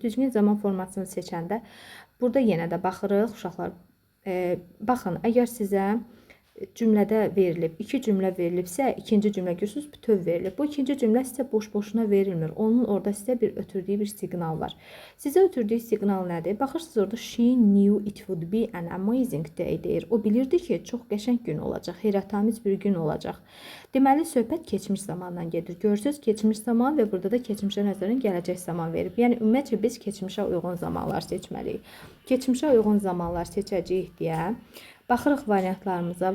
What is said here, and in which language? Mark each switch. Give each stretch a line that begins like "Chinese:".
Azerbaijani: Düzgün zaman formasını seçəndə burada yenə də baxırıq uşaqlar. Baxın, əgər sizə cümlədə verilib, iki cümlə verilibsə, ikinci cümlə görürsünüz, bütöv verilib. Bu ikinci cümlə sizə boş-boşuna verilmir. Onun orada sizə ötürdüyü bir siqnal var. Sizə ötürdüyü siqnal nədir? Baxırsınız orada
English: she knew it would be an amazing day
Azerbaijani: deyir. O bilirdi ki, çox qəşəng gün olacaq, heyrətamiz bir gün olacaq. Deməli, söhbət keçmiş zamandan gedir. Görürsünüz, keçmiş zaman və burada da keçmişə nəzərən gələcək zaman verib. Yəni, ümumiyyətcə biz keçmişə uyğun zamanlar seçməliyik. Keçmişə uyğun zamanlar seçəcəyik deyə baxırıq variantlarımıza.